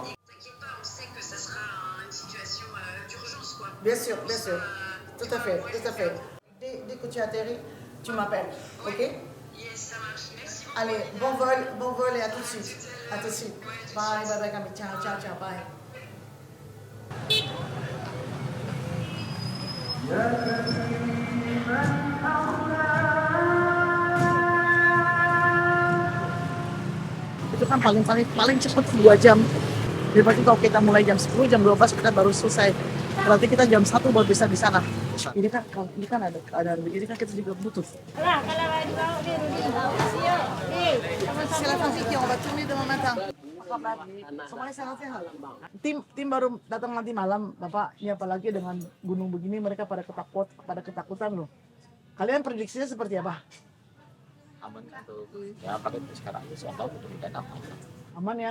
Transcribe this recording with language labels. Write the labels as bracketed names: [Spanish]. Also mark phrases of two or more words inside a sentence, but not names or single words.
[French] T'inquiète pas, on sait que ça sera une situation d'urgence, quoi. Bien sûr, bien sûr. Tout à fait, tout à fait. Dès que tu atterris, tu m'appelles. Ok? Yes, ça marche. Merci beaucoup. Allez, bon vol et à tout de suite. À tout de suite. [English] Bye, bye, bye, [French] Camille. [Italian] Ciao, ciao, ciao, [French] bye. [Indonesian] Itu kan paling cepat 2 jam. Daripada kalau kita mulai jam 10, jam 12 kita baru selesai. Berarti kita jam 1 baru bisa di sana. Ini kan ada begini kan kita juga butuh. Voilà, kalau di bawah biru di bawah siap. [French] C'est la fanfiction, on va tourner demain matin. [Indonesian] Semuanya sehat-sehat. Tim baru datang nanti malam, Bapak. Ini apalagi dengan gunung begini mereka pada ketakutan loh. Kalian prediksinya seperti apa? Aman tuh ya pakai sekarang saya tahu mudah-mudahan aman Aman ya?